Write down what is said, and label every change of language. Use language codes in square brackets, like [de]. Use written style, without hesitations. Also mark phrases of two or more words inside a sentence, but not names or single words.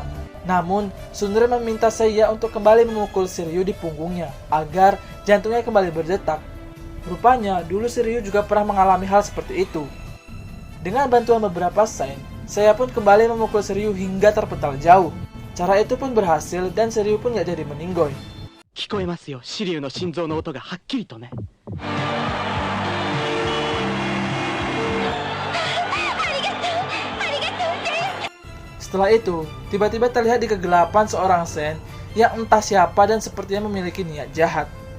[id] Namun, Sundere meminta Seiya untuk kembali memukul Shiryu di punggungnya, agar jantungnya kembali berdetak. Rupanya, dulu Shiryu juga pernah mengalami hal seperti itu. Dengan bantuan beberapa Sain, Seiya pun kembali memukul Shiryu hingga terpental jauh. Cara itu pun berhasil dan Shiryu pun gak jadi meninggoy. [ja] 聞こえますよ、シリュウの心臓の音がはっきりとね。 [id] Setelah itu, tiba-tiba terlihat di kegelapan seorang Sen yang entah siapa dan sepertinya memiliki niat jahat.